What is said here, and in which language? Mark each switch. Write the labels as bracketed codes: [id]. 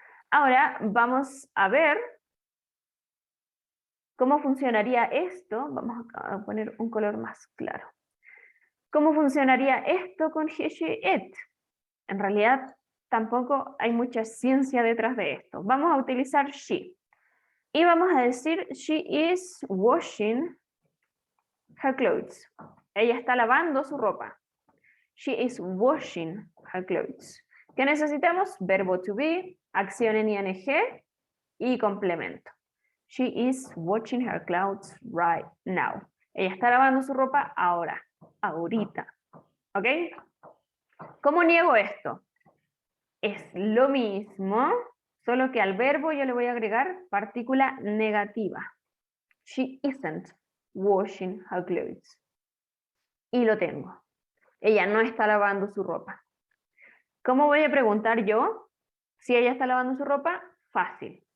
[es] Ahora vamos a ver cómo funcionaría esto. Vamos a poner un color más claro. ¿Cómo funcionaría esto con he, she, it? En realidad tampoco hay mucha ciencia detrás de esto. Vamos a utilizar she. Y vamos a decir, [en] she is washing her clothes. [es] Ella está lavando su ropa. [en] She is washing her clothes. [es] ¿Qué necesitamos? Verbo to be, acción en ing y complemento. [en] She is washing her clothes right now. [es] Ella está lavando su ropa ahora, ahorita. ¿Ok? ¿Cómo niego esto? Es lo mismo, solo que al verbo yo le voy a agregar partícula negativa. [en] She isn't washing her clothes. Y lo tengo. [es] Ella no está lavando su ropa. ¿Cómo voy a preguntar yo si ella está lavando su ropa? Fácil.